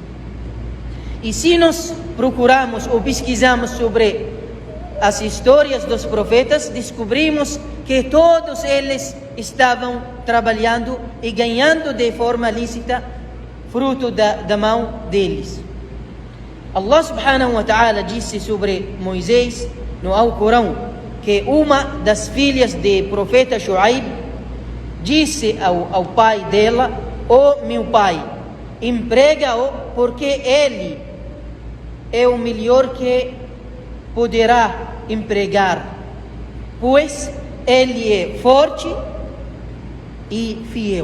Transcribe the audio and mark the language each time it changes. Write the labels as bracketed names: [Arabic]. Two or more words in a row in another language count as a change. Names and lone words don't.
[Portuguese] E se nós procuramos ou pesquisamos sobre as histórias dos profetas, descobrimos que todos eles estavam trabalhando e ganhando de forma lícita, fruto da mão deles. [Arabic] الله سبحانه و تعالى [Portuguese] disse sobre Moisés no Alcorão que uma das filhas do profeta Shuaib disse ao pai dela: ó meu pai, emprega-o, porque ele é o melhor que poderá empregar, pois ele é forte e fiel.